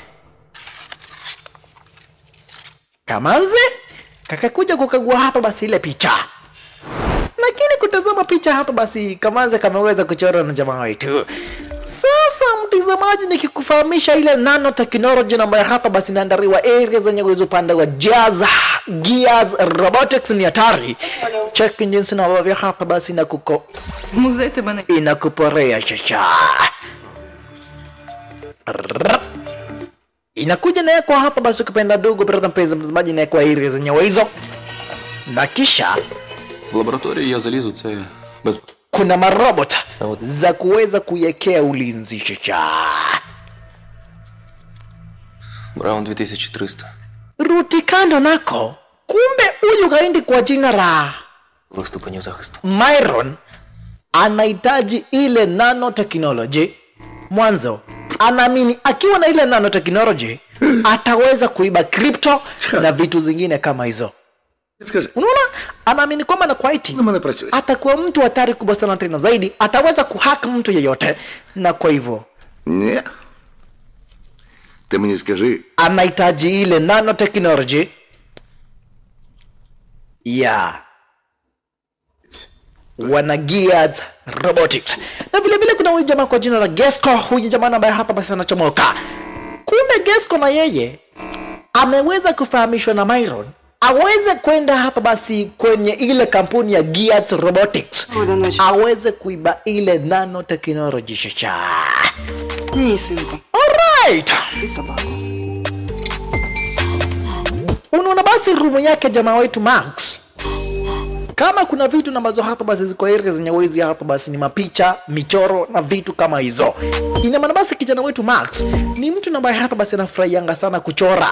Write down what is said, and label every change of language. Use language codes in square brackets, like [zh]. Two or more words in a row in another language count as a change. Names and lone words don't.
[sw] Kamanzi kakakuja kukagua hapa basi ile picha, lakini kutazama picha hapa basi Kamanzi kameweza kuchora na jamaa wetu. Sasa mtazamaji, nikikufahamisha ile [en] nano technology [sw] ambayo hapa basi inaandaliwa area zenye uwezo upande wa Gears Robotics ni hatari. Check jinsi na wavyo hapa basi na [uk] Музей тебе не... [sw] inakuporea shasha. Inakuja na kwa hapa basi kupenda dogo brother mpenzi mtazamaji na kwa area zenye hizo. Na kisha [uk] В лабораторію я залізу, це без... [sw] kuna marobot za kuweza kuiwekea ulinzi shasha. [uk] Браун 2300. [sw] Ruti kando nako, kumbe huyu kaindi kwa jina la [uk] Ступенів захисту. [sw] Myron anahitaji ile nanotechnology. Mwanzo anaamini akiwa na ile nanotechnology ataweza kuiba crypto na vitu zingine kama hizo. [uk] Скажи, [sw] Unaona, anaamini kwamba na kwa IT [uk] на мене працює. [sw] atakuwa mtu hatari kubwa sana tena zaidi, ataweza kuhack mtu yeyote, na kwa hivyo [uk] Ні. Ти мені скажи, [sw] anahitaji ile nanotechnology ya wana Gears Robotics. Na vile vile kuna huyu jamaa kwa jina la Gesco, huyu jamaa ambaye hapa basi anachomoka. Kumbe Gesco na yeye ameweza kufahamishwa na Myron aweze kwenda hapa basi kwenye ile kampuni ya Gears Robotics, aweze kuiba ile nanotechnology shasha. [uk] Ні, синку. [sw] Alright. [uk] І собаку. [sw] Unaona basi rumu yake jamaa wetu Max, kama kuna vitu na ambazo hapa basi ziko area zenye wezi hapa basi ni mapicha, michoro na vitu kama hizo. Ina maana basi kijana wetu Max ni mtu ambaye hapa basi anafurahianga sana kuchora.